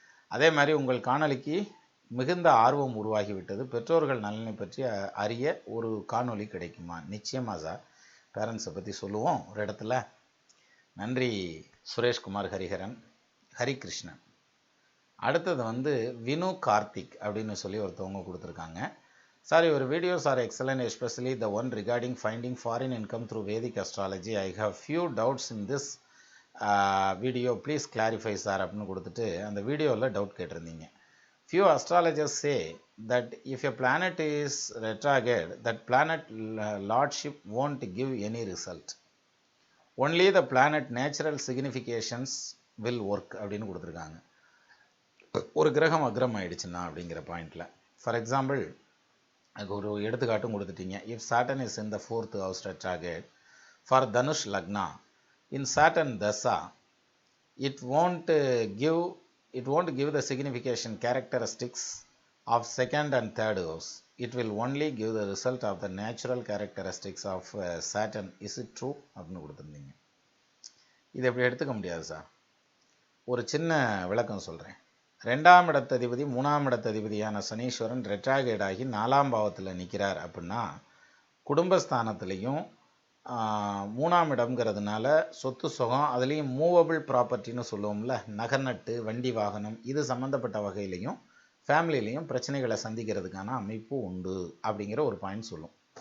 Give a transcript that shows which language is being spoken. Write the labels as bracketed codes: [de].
[ta] அதே மாதிரி உங்கள் காணொலிக்கு மிகுந்த ஆர்வம் உருவாகிவிட்டது, பெற்றோர்கள் நலனை பற்றி அறிய ஒரு காணொலி கிடைக்குமா? நிச்சயமாக சார், பேரண்ட்ஸை பற்றி சொல்லுவோம் ஒரு இடத்துல. நன்றி சுரேஷ்குமார் ஹரிகிருஷ்ணன். அடுத்தது வந்து வினு கார்த்திக் அப்படின்னு சொல்லி ஒருத்தவங்க கொடுத்துருக்காங்க. [en] Sir, your videos are excellent, especially the one regarding finding foreign income through Vedic astrology. I have few doubts in this video, please clarify sir [ta] அப்படின்னு கொடுத்துட்டு அந்த வீடியோவில் டவுட் கேட்டிருந்தீங்க. [en] Few astrologers say that if a planet is retrograde, that planet lordship won't give any result. Only the planet natural significations will work [ta] அப்படின்னு கொடுத்துருக்காங்க. ஒரு கிரகம் அக்ரம் ஆயிடுச்சுன்னா அப்படிங்கிற பாயிண்டில். [en] for example, [ta] அதுக்கு ஒரு எடுத்துக்காட்டும் கொடுத்துட்டீங்க. [en] If Saturn is in the 4th house retrograde for Dhanush lagna in Saturn dasa, it won't give the signification characteristics of 2nd and 3rd house. It will only give the result of the natural characteristics of Saturn. Is it true [ta] அப்படின்னு கொடுத்துருந்தீங்க. இது எப்படி எடுத்துக்க முடியாது sir. ஒரு சின்ன விளக்கம் சொல்கிறேன். 2ஆம் இடத்ததிபதி 3ஆம் இடத்ததிபதியான சனீஸ்வரன் ரெட்ராகேட் ஆகி 4ஆம் பாவத்தில் நிற்கிறார் அப்படின்னா, குடும்பஸ்தானத்துலேயும் 3ஆம் இடம்ங்கிறதுனால சொத்து சுகம், அதுலேயும் மூவபிள் ப்ராப்பர்ட்டின்னு சொல்லுவோம்ல, நகநட்டு வண்டி வாகனம், இது சம்மந்தப்பட்ட வகையிலையும் ஃபேமிலியிலையும் பிரச்சனைகளை சந்திக்கிறதுக்கான அமைப்பு உண்டு அப்படிங்கிற ஒரு பாயிண்ட் சொல்லும்.